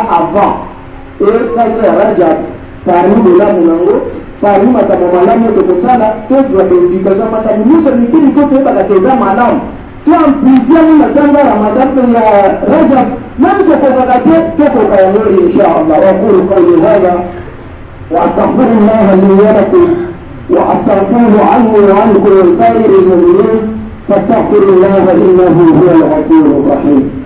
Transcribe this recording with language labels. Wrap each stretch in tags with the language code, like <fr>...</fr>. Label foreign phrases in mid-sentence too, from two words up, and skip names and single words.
<ln>avant esali ya rajab parmi bolamu nango parmi makambo malamu tokosala tozwa baéducation makambo nyonso mikili ko toyebaka eza malamu to amplifiango na ntango ramadan pe ya rajab même tokokaka te tokoka yango inchallah</ln> <ar>وأقول قولي هذا واستغفر الله لي ولكم واستغفره عنه وعنكم وسائر المؤمنين فاستغفر الله انه هو الغفور الرحيم.</ar>